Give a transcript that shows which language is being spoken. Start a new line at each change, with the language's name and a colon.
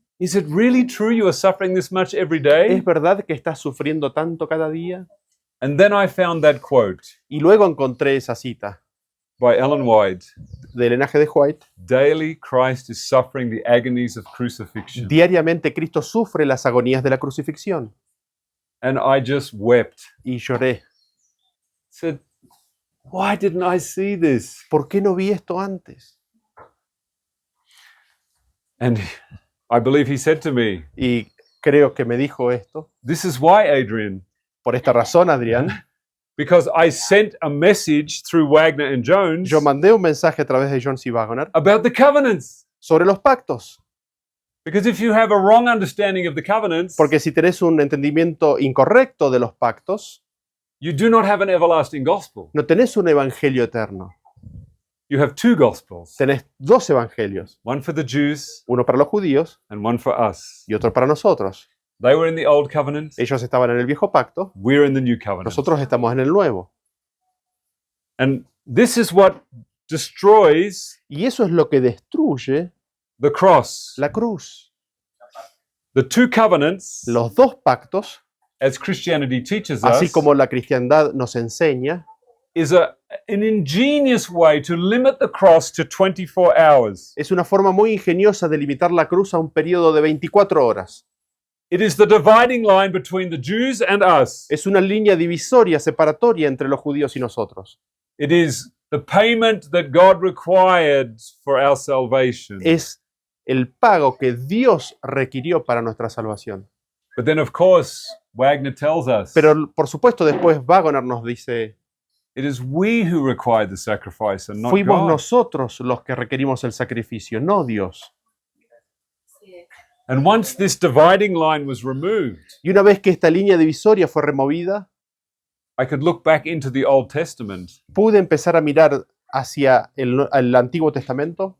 English: is it really true you are suffering this much every day?
Spanish: ¿es verdad que estás sufriendo tanto cada día?
English: And then I found that quote
Spanish: Y luego encontré esa cita
English: by Ellen White.
Spanish: del linaje de White.
English: Daily Christ is suffering the agonies of crucifixion.
Spanish: Diariamente Cristo sufre las agonías de la crucifixión.
English: And I just wept.
Spanish: Y lloré.
English: Said, why didn't I see this?
Spanish: ¿Por qué no vi esto antes?
English: And I believe he said to me,
Spanish: Y creo que me dijo esto.
English: this is why, Adrian,
Spanish: Por esta razón, Adrián,
English: because I sent a message through Wagner and Jones
Spanish: yo mandé un mensaje a través de Jones y Wagner
English: about the covenants.
Spanish: sobre los pactos.
English: Because if you have a wrong understanding of the covenants,
Spanish: Porque si tenés un entendimiento incorrecto de los pactos,
English: you do not have an everlasting gospel.
Spanish: no tenés un evangelio eterno.
English: You have two gospels,
Spanish: Tenés dos evangelios.
English: one for the Jews
Spanish: Uno para los judíos
English: and one for us.
Spanish: y otro para nosotros.
English: They were in the old covenant,
Spanish: Ellos estaban en el viejo pacto,
English: we're in the new covenant.
Spanish: nosotros estamos en el nuevo.
English: And this is what destroys
Spanish: Y eso es lo que destruye
English: the cross.
Spanish: la cruz.
English: The two covenants,
Spanish: Los dos pactos,
English: as Christianity teaches
Spanish: así
English: us,
Spanish: como la cristiandad nos enseña,
English: is an ingenious way to limit the cross to 24 hours.
Spanish: es una forma muy ingeniosa de limitar la cruz a un periodo de 24 horas.
English: It is the dividing line between the Jews and us.
Spanish: Es una línea divisoria, separatoria entre los judíos y nosotros.
English: It is the payment that God required for our salvation.
Spanish: Es el pago que Dios requirió para nuestra salvación.
English: But then, of course, Wagner tells us
Spanish: Pero por supuesto después Wagner nos dice,
English: it is we who required the sacrifice and not
Spanish: fuimos
English: God.
Spanish: nosotros los que requerimos el sacrificio, no Dios.
English: And once this dividing line was removed,
Spanish: Y una vez que esta línea divisoria fue removida,
English: I could look back into the Old Testament
Spanish: pude empezar a mirar hacia el Antiguo Testamento